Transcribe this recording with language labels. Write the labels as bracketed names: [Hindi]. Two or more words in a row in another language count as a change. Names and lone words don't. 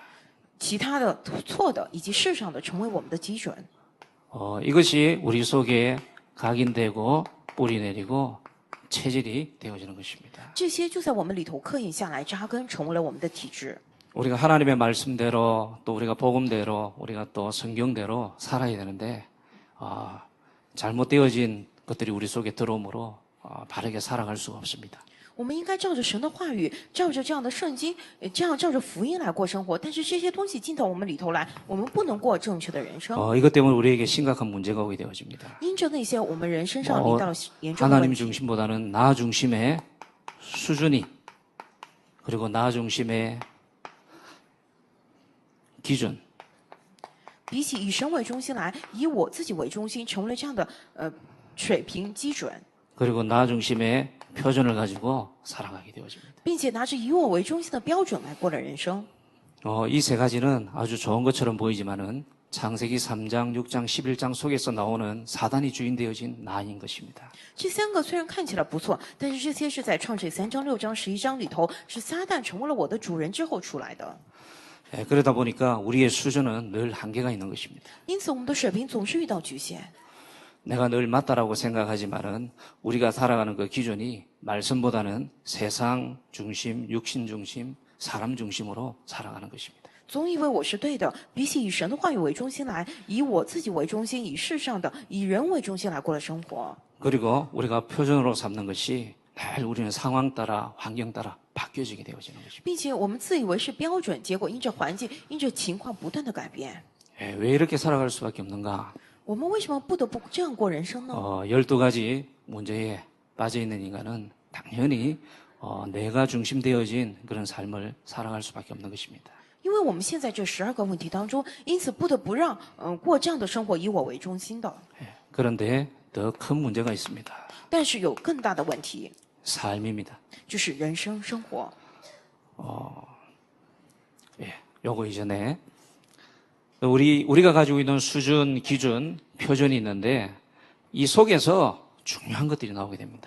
[Chinese] 其他的错的以及世上的成为我们的基准， [Korean] 이것이 우리 속에 각인되고 뿌리 내리고 체질이 되어지는 것입니다. [Chinese] 这些就在我们里头刻印下来，扎根，成为了我们的体质。 [Korean] 우리가 하나님의 말씀대로 또 우리가 복음대로 우리가 또 성경대로 살아야 되는데 잘못되어진 것들이 우리 속에 들어오므로 바르게 살아갈 수가 없습니다. [Chinese] 我们应该照着神的话语，照着这样的圣经，这样照着福音来过生活。但是这些东西进到我们里头来，我们不能过正确的人生。 [Korean] 이것 때문에 우리에게 심각한 문제가 오게 되어집니다. [Chinese] 因着那些我们人身上临到了严重的 [Korean] 하나님 [Chinese] 问题， [Korean] 중심보다는 나 중심의 수준이 그리고 나 중심의 기준 [Chinese] 比起以神为中心来，以我自己为中心，成为了这样的水平基准， [Korean] 그리고 나 중심의 표준을 가지고 살아가게 되어집니다. [Chinese] 并且拿着以我为中心的标准来过了人生。 [Korean] 이 세 가지는 아주 좋은 것처럼 보이지만은 창세기 3장, 6장, 11장 속에서 나오는 사단이 주인 되어진 나인 것입니다. [Chinese] 这三个虽然看起来不错，但是这些是在创世3章、6章、11章里头，是撒旦成为了我的主人之后出来的。 [Korean] 그러다 보니까 우리의 수준은 늘 한계가 있는 것입니다. [Chinese] 因此，我们的水平总是遇到局限。 [Korean] 내가 늘 맞다라고 생각하지만은 우리가 살아가는 그 기준이 말씀보다는 세상 중심, 육신 중심, 사람 중심으로 살아가는 것입니다. [Chinese] 总以为我是对的，比起以神的话语为中心来，以我自己为中心，以世上的、以人为中心来过了生活。 [Korean] 그리고 우리가 표준으로 삼는 것이 늘 우리는 상황 따라 환경 따라 바뀌어지게 되어지는 것입니다. [Chinese] 并且我们自以为是标准，结果因着环境、因着情况不断的改变。 [Korean] 왜 이렇게 살아갈 수밖에 없는가? [Chinese] 我们为什么不得不这样过人生呢？ [Korean] 12가지 문제에 빠져 있는 인간은 당연히 내가 중심되어진 그런 삶을 살아갈 수밖에 없는 것입니다. [Chinese] 因为我们现在这12个问题当中，因此不得不让过这样的生活，以我为中心的。 [Korean] 그런데 더 큰 문제가 있습니다. [Chinese] 但是有更大的问题， [Korean] 삶입니다. [Chinese] 就是人生生活。 [Korean] 요거 이전에 우리가 가지고 있는 수준, 기준, 표준이 있는데 이 속에서 중요한 것들이 나오게 됩니다.